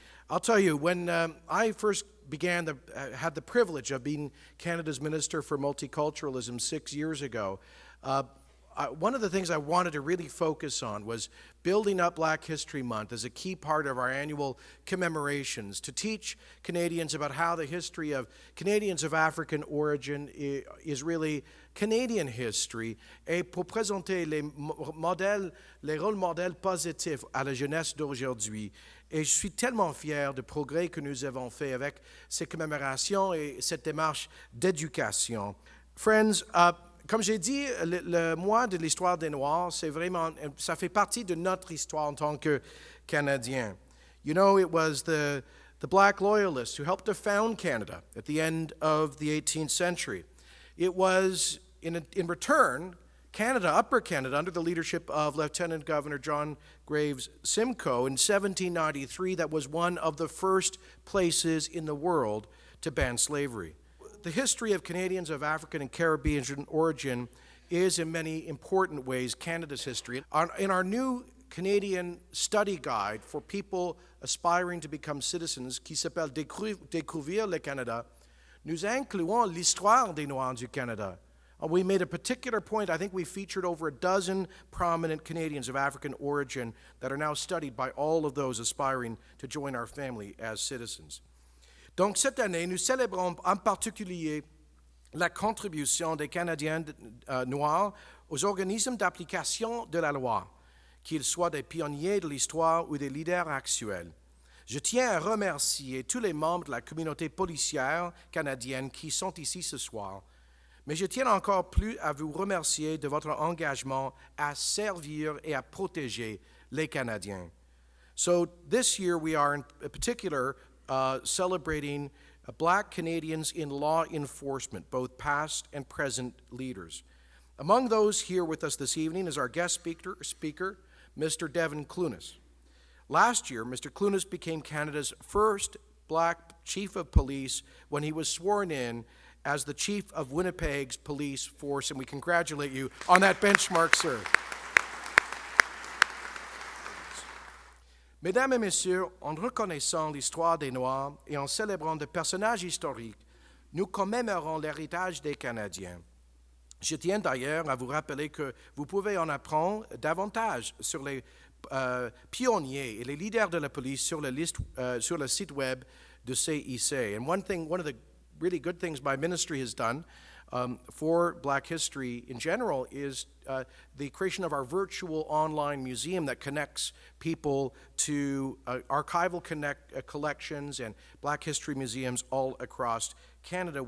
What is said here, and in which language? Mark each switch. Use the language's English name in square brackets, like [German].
[English] I'll tell you, when I first had the privilege of being Canada's Minister for Multiculturalism 6 years ago, one of the things I wanted to really focus on was building up Black History Month as a key part of our annual commemorations, to teach Canadians about how the history of Canadians of African origin is really Canadian history, [French] et pour présenter les rôles modèles positifs à la jeunesse d'aujourd'hui. Et je suis tellement fier du progrès que nous avons fait avec ces commémorations et cette démarche d'éducation. Friends, comme j'ai dit, le mois de l'histoire des Noirs, ça fait partie de notre histoire en tant que Canadiens. [English] You know, it was the black loyalists who helped to found Canada at the end of the 18th century. It was, in return, Canada, Upper Canada, under the leadership of Lieutenant Governor John Graves Simcoe in 1793, that was one of the first places in the world to ban slavery. The history of Canadians of African and Caribbean origin is, in many important ways, Canada's history. In our new Canadian study guide for people aspiring to become citizens, [French] qui s'appelle Découvrir le Canada, nous incluons l'histoire des Noirs du Canada. [English] We made a particular point. I think we featured over a dozen prominent Canadians of African origin that are now studied by all of those aspiring to join our family as citizens. [French] Donc cette année, nous célébrons en particulier la contribution des Canadiens noirs aux organismes d'application de la loi, qu'ils soient des pionniers de l'histoire ou des leaders actuels. Je tiens à remercier tous les membres de la communauté policière canadienne qui sont ici ce soir, mais je tiens encore plus à vous remercier de votre engagement à servir et à protéger les Canadiens. [English] So this year we are in particular celebrating Black Canadians in law enforcement, both past and present leaders. Among those here with us this evening is our guest speaker, Mr. Devin Clunas. Last year, Mr. Clunas became Canada's first Black Chief of Police when he was sworn in as the Chief of Winnipeg's police force, and we congratulate you on that benchmark, sir. [French] Mesdames et messieurs, en reconnaissant l'histoire des Noirs et en célébrant des personnages historiques, nous commémorons l'héritage des Canadiens. Je tiens d'ailleurs à vous rappeler que vous pouvez en apprendre davantage sur les pionniers et les leaders de la police sur le site web de CIC. [English] And one of the really good things my ministry has done for Black history in general is the creation of our virtual online museum that connects people to archival collections and Black history museums all across Canada.